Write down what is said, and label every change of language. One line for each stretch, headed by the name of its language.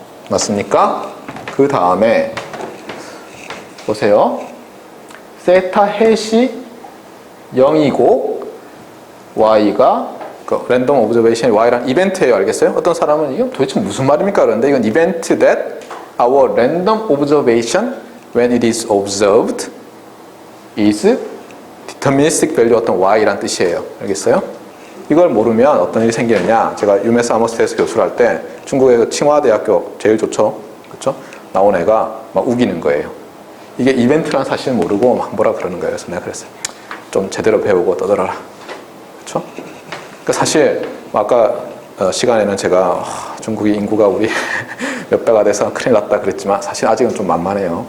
Korean: 맞습니까? 그 다음에 보세요. 세타 햇이 0이고 y가 그 랜덤 오브저베이션이 y란 이벤트예요. 알겠어요? 어떤 사람은 이게 도대체 무슨 말입니까? 그런데 이건
English: event that our random observation when it is observed is deterministic value
Korean: 어떤 y란 뜻이에요. 알겠어요? 이걸 모르면 어떤 일이 생기느냐. 제가 유메스 아머스테이스 교수를 할 때 중국의 그 칭화대학교 제일 좋죠. 그렇죠? 나온 애가 막 우기는 거예요. 이게 이벤트란 사실을 모르고 막 뭐라 그러는 거예요. 그래서 내가 그랬어요. 좀 제대로 배우고 떠들어라. 그렇죠? 그러니까 사실 아까 시간에는 제가 중국의 인구가 우리 몇 배가 돼서 큰일 났다 그랬지만 사실 아직은 좀 만만해요.